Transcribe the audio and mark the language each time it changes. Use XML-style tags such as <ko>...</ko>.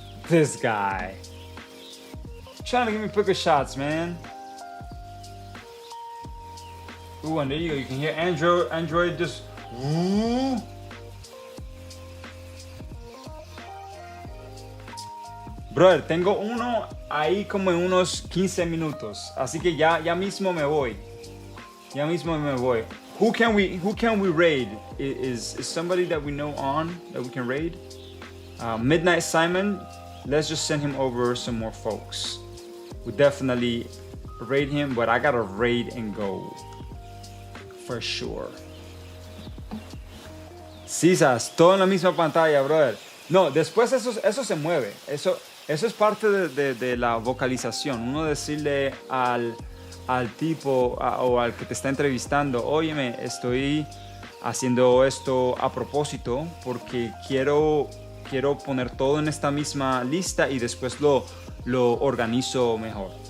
<en>This guy. Trying to give me quicker shots, man. Ooh, and there you go. You can hear Android just woo.</en> <es>Brother, tengo uno ahí como en unos 15 minutos. Así que ya mismo me voy. Ya mismo me voy.</es> <en>Who can we raid? Is somebody that we know on that we can raid? Midnight Simon, let's just send him over some more folks. We definitely raid him, but I gotta raid and go for sure.</en> <es>Cisas, todo en la misma pantalla, brother. No, después eso se mueve. Eso es parte de la vocalización. Uno decirle al tipo o al que te está entrevistando, óyeme, estoy haciendo esto a propósito porque quiero poner todo en esta misma lista y después lo organizo mejor.</es>